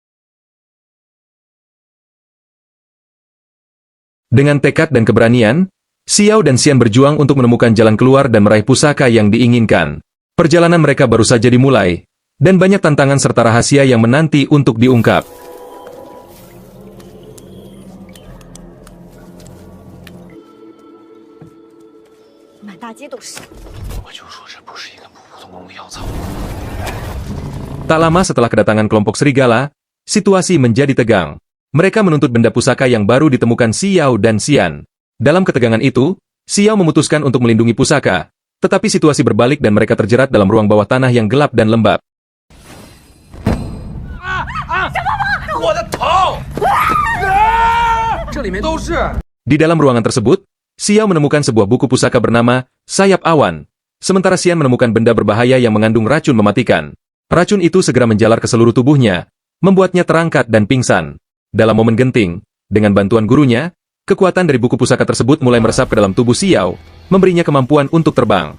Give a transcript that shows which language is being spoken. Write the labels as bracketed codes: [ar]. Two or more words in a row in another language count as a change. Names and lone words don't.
[id] Dengan tekad dan keberanian, Xiao dan Xian berjuang untuk menemukan jalan keluar dan meraih pusaka yang diinginkan. Perjalanan mereka baru saja dimulai, dan banyak tantangan serta rahasia yang menanti untuk diungkap. [zh] 满大街都是。我就说这不是一个普普通通的药草。 [id] Tak lama setelah kedatangan kelompok serigala, situasi menjadi tegang. Mereka menuntut benda pusaka yang baru ditemukan Xiao dan Xian. Dalam ketegangan itu, Xiao memutuskan untuk melindungi pusaka, tetapi situasi berbalik dan mereka terjerat dalam ruang bawah tanah yang gelap dan lembab. [zh] 我的头！这里面都是。 [id] Di dalam ruangan tersebut, Xiao menemukan sebuah buku pusaka bernama Sayap Awan, sementara Xian menemukan benda berbahaya yang mengandung racun mematikan. Racun itu segera menjalar ke seluruh tubuhnya, membuatnya terangkat dan pingsan. Dalam momen genting, dengan bantuan gurunya, kekuatan dari buku pusaka tersebut mulai meresap ke dalam tubuh Xiao, memberinya kemampuan untuk terbang.